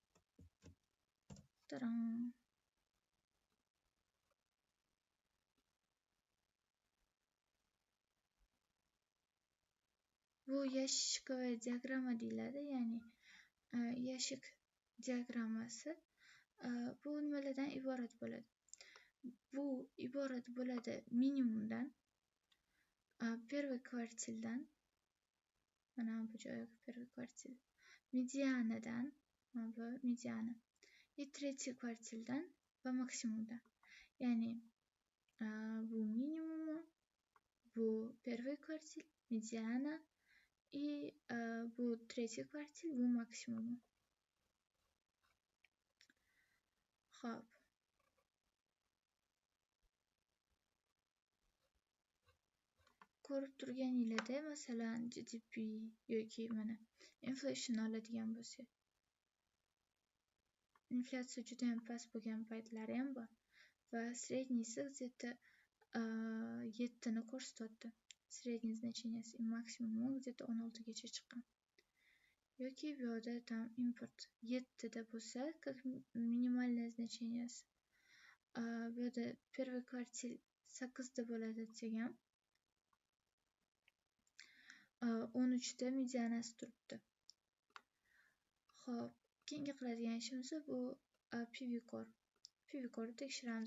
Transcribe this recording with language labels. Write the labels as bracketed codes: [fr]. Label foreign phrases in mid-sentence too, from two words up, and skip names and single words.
[uz] Bu yashikovoy diagramma deyiladi, ya'ni yashik diagrammasi. Bu nimalardan iborat bo'ladi? Bu iborat bo'ladi minimumdan, [ru] первый kvartildan, [uz] mana bu joyga [ru] первый kvartil, [uz] medianadan, mana bu mediana, [ru] и третий [uz] kvartildan va maksimumdan. Ya'ni bu minimum, bu [ru] первый kvartil, [uz] mediana и bu третий kvartil, bu maksimum. Xo'p. Ko'rib turganingizda, masalan, GDP yoki mana inflation oladigan bo'lsak, inflyatsiya juda ham past bo'lgan paytlari ham bor va среднийsi где-то 7 ni ko'rsatyapti. [ru] Средний значенияsi, [uz] maksimumi где-то 16 gacha chiqqan. Yoki bu yerda tam import 7 da bo'lsa, [ru] как минимальное значенияsi. [uz] Bu yerda [ru] первый kvartil [uz] 8 da bo'ladi desak ham, 13 da medianasi turibdi. Xo'p, keyingi qiladigan ishimiz bu PV Core. PV Core tekshiramiz.